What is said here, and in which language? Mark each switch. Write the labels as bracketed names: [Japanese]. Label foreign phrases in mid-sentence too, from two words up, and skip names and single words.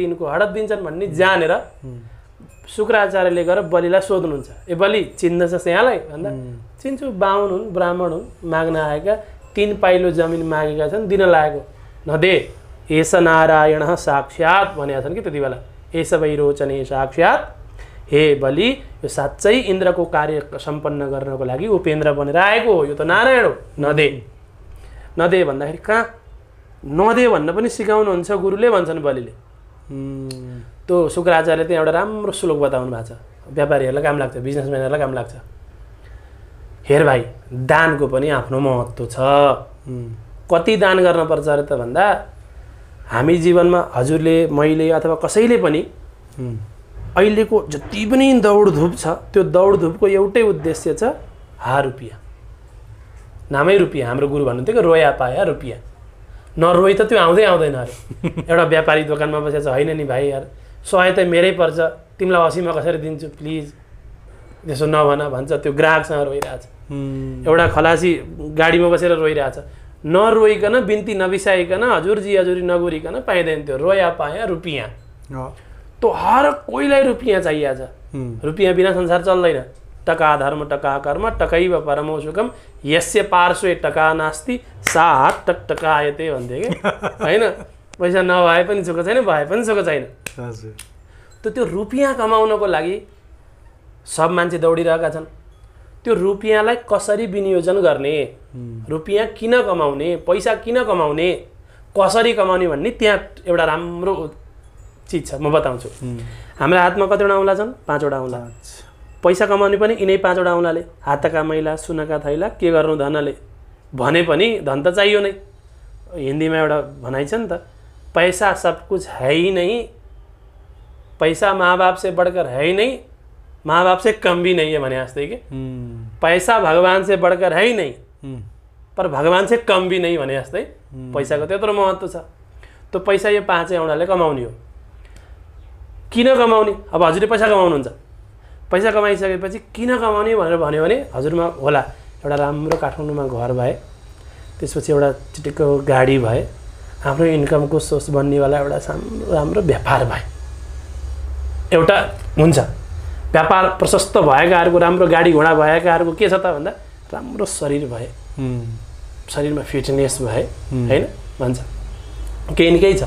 [Nepali] यिनको हडप दिन्छन् भन्ने जानेर शुक्राचार्यले गएर बलिलाई सोध्नुहुन्छ, ए बलि चिन्दैछस् यहाँलाई भन्दा चिन्छु, 52 हुन्, ब्राह्मण हुन्, माग्न आएका 3 पाइलो जमिन मागेका छन्, दिन लागेको नदे एस नारायण साक्षात् भनेका छन् कि त्यति बेला, [Sanskrit] एस वै रोचने साक्षात्, [Nepali] हे बलि यो साँच्चै इन्द्रको कार्य सम्पन्न गर्नको लागि उपेन्द्र बनेर आएको हो, यो त नारायण हो, नदे नदे भन्दाखेरि कहाँ नदे भन्न पनि सिकाउनुहुन्छ गुरुले भन्छन् बलिले। त्यो शुक्राचार्यले त्यहाँ एउटा राम्रो श्लोक बताउनु भएको छ, व्यापारीहरूलाई काम लाग्छ, बिजनेसम्यानहरूलाई काम लाग्छ। हेर भाइ, दानको पनि आफ्नो महत्त्व छ। कति दान गर्नुपर्छ अरे त भन्दा हामी जीवनमा हजुरले मैले अथवा कसैले पनि अहिलेको जति पनि दौडधुप छ त्यो दौडधुपको एउटै उद्देश्य छ रुपियाँ, नामै रुपियाँ। हाम्रो गुरु भन्नुहुन्थ्यो कि [Hindi] रोया पाया रुपियाँ, [Nepali] नरोइ त त्यो आउँदै आउँदैन अरे। एउटा व्यापारी दोकानमा बसेको छ, होइन नि भाइ यार 100 त मेरै पर्छ, तिमीलाई 80 मा कसरी दिन्छु प्लिज, त्यसो नभन भन्छ, त्यो ग्राहकसँग रोइरहेछ। एउटा खलासी गाडीमा बसेर रोइरहेछ, नरोइकन बिन्ती नबिसाइकन हजुरजी हजुरी नगुरिकन पाइँदैन, त्यो [Hindi] रोया पाया रुपियाँ। [Nepali] त्यो हर कोहीलाई रुपियाँ चाहिएको छ, रुपियाँ बिना संसार चल्दैन। [Sanskrit] टका धर्म टका कर्म टकैव परमो सुखम यस्य पार्श्वे टका नास्ति सा टक टकायते [Nepali] भन्थे कि होइन। पैसा नभए पनि सुख छैन, भए पनि सुख छैन। त्यो रुपियाँ कमाउनको लागि सब मान्छे दौडिरहेका छन्। त्यो रुपियाँलाई कसरी विनियोजन गर्ने, रुपियाँ किन कमाउने, पैसा किन कमाउने, कसरी कमाउने भन्ने त्यहाँ एउटा राम्रो चिज छ, म बताउँछु। हाम्रो हातमा कतिवटा औँला छन्? 5वटा औँला। पैसा कमाउने पनि यिनै 5वटा औँलाले। हातका मैला सुनका थैला के गर्नु धनले भने पनि धन त चाहियो नै। हिन्दीमा एउटा भनाइ छ नि त, [Hindi] पैसा सब कुछ है ही नहीं, पैसा माँ बाप से बढ़कर है ही नहीं, माँ बाप से कम भी नहीं है [Nepali] भने जस्तै के। [Hindi] पैसा भगवान से बढ़कर है ही नहीं पर भगवान से कम भी नहीं [Nepali] भने जस्तै पैसाको त्यत्रो महत्त्व छ। त्यो पैसा यो 5 औँलाले कमाउने हो। किन कमाउने? अब हजुरले पैसा कमाउनुहुन्छ, पैसा कमाइसकेपछि किन कमाउने भनेर भन्यो भने हजुरमा होला एउटा राम्रो काठमाडौँमा घर भए, त्यसपछि एउटा चिटिक्क गाडी भए, आफ्नो [English] income source [Nepali] बन्नेवाला एउटा राम्रो व्यापार भए, एउटा हुन्छ व्यापार प्रशस्त भएकाहरूको, राम्रो गाडी घोडा भएकाहरूको के छ त भन्दा राम्रो शरीर भए, शरीरमा फिटनेस भए, होइन भन्छ केही न केही छ।